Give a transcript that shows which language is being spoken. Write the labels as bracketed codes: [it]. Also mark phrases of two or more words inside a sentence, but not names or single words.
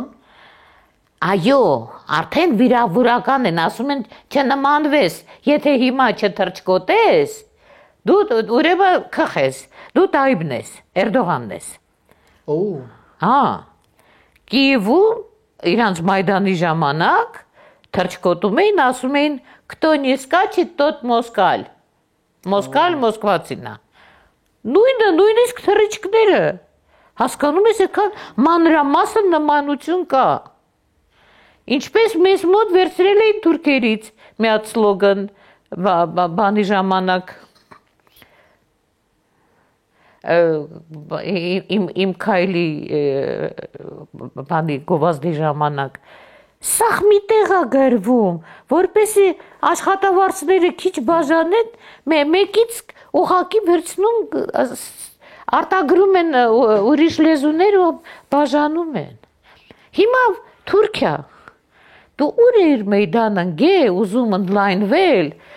[hy] Այո, արդեն վիրավորական են, ասում են չնմանվես, եթե հիմա չթրջկոտես, դու ուրեմն քխես, դու Տայիբն ես, Էրդողանն ես։ Օ։ Հա։ Կիևում իրանց Մայդանի ժամանակ թրջկոտում էին, ասում էին [ru] кто не скачет, тот москаль։ [hy] Москаль Մոսկվացին է։ Նույնիսկ թռիչքները հասկանում ես, եկան մանրամասն նմանություն կա։ Ինչպես մեզ մոտ վերցրել էին թուրքերից մի հատ սլոգան բանի ժամանակ իմ քայլի բանի գովազդի ժամանակ սաղ մի տեղ է գրվում, որպեսի աշխատավարձները քիչ բաժանեն, մեկից ուղղակի վերցնում արտագրում են ուրիշ լեզուներ ու բաժանում են։ Հիմա Թուրքիա դու ուր էր մեյդանն գե ուզում ընդլայնվել